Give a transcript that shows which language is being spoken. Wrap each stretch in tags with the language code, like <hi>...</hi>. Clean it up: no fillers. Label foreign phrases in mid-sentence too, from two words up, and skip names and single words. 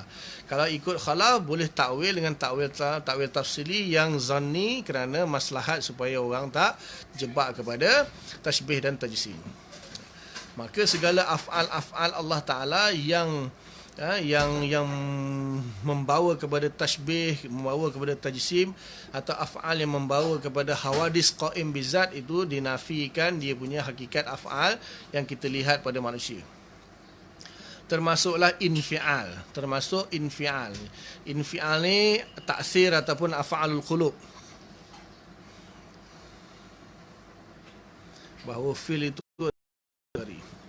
<ms>Kalau ikut khalaf, boleh takwil dengan</ms> <ar>تأويل تفصيلي</ar> <ms>yang zanni, kerana maslahat supaya orang tak jebak kepada tashbih dan tajsim. Maka segala af'al Allah Ta'ala yang membawa kepada tashbih, membawa kepada tajsim, atau af'al yang membawa kepada</ms> <ar>حوادث قائم بذات,</ar> <ms>itu dinafikan dia punya hakikat af'al yang kita lihat pada manusia. Termasuklah infial. Infial ni taksir ataupun</ms> <ar>أفعال القلوب.</ar> <ms>Bahawa fil itu dari.</ms>